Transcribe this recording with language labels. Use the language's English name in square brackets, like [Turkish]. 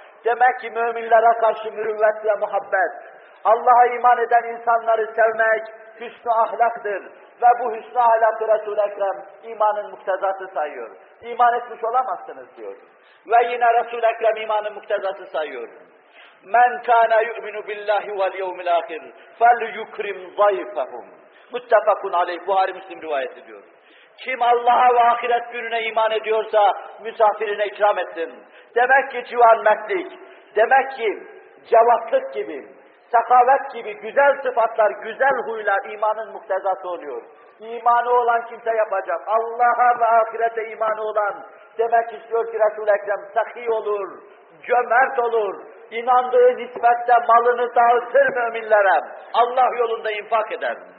[Turkish] Demek ki müminlere karşı mürüvvet ve muhabbet, Allah'a iman eden insanları sevmek hüsnü ahlaktır. Ve bu hüsnü ahlakı Resul-i Ekrem imanın muktezası sayıyor. İman etmiş olamazsınız diyor. Ve yine Resul-i Ekrem imanın muktezası sayıyor. [Arabic] مَنْ كَانَ يُؤْمِنُ بِاللّٰهِ وَالْيَوْمِ الْآخِرِ فَلْيُكْرِمْ ضَيْفَهُمْ مُتَّفَقُنْ عَلَيْهِ [Turkish] Buhari Müslim rivayet ediyor. Kim Allah'a ve ahiret gününe iman ediyorsa misafirine ikram etsin. Demek ki civan mertlik, demek ki cevaplık gibi, sehavet gibi güzel sıfatlar, güzel huylar imanın muktezası oluyor. İmanı olan kimse yapacak. Allah'a ve ahirete imanı olan demek istiyor ki Resul-i Ekrem sahi olur, cömert olur, inandığı nisbette malını dağıtır müminlere, Allah yolunda infak eder.